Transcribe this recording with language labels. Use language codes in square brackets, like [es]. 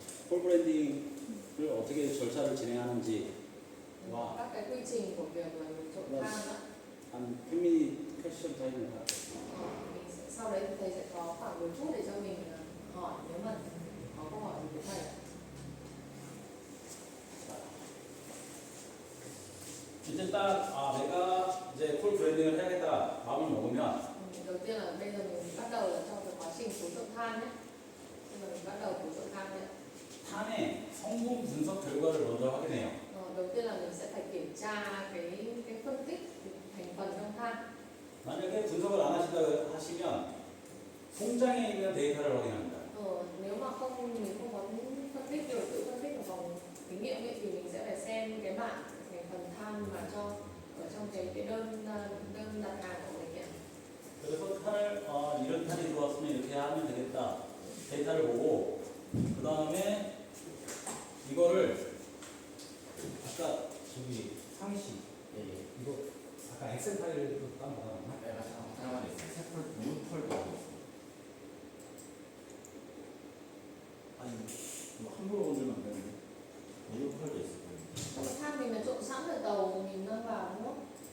[ko] 콜 브랜딩을 어떻게 절차를 진행하는지 와. [vi] các cái quy trình của việc là mình trộn than á. [ko] 한 10미니 퀘스천 타임을 [vi] Mình sẽ, sau đấy thì thầy sẽ có khoảng 10 phút để cho mình hỏi nếu mà có câu hỏi gì với thầy ạ. [ko] 이제 딱 내가 이제 콜 브랜딩을 해야겠다 마음을 먹으면 [vi] Đầu tiên là bây giờ mình bắt đầu là trong cái quá trình phối trộn than nhé. Bây giờ mình bắt đầu phối trộn than nhé. [ko] 탄의 성분 분석 결과를 먼저 확인해요. [vi] Đầu tiên là mình sẽ phải kiểm tra cái phân tích thành phần trong than. [ko] 만약에 분석을 안 하시다 하시면 공장에 있는 데이터를 확인합니다. [vi] Nếu mà mình không có phân tích được tự phân tích ở phòng thí nghiệm ấy, thì mình sẽ phải xem cái bảng thành phần than mà cho ở trong cái đơn đặt hàng của mình ấy. [ko] 그래서 탄을 이런 탄이 들어왔으면 이렇게 하면 되겠다. 데이터를 보고 그 다음에 이거를 아까 저기 상희 씨 이거 아까 엑셀 파일도 다운받았나? 네, 맞아요. 잠깐만요. 새 폴더 하고 있어요. 아니 이거 함부로 건드리면 안 되는데. 뉴 폴더 있어요. [vi] Trong cái than mình là trộn sẵn ở tàu mình mang vào đúng không?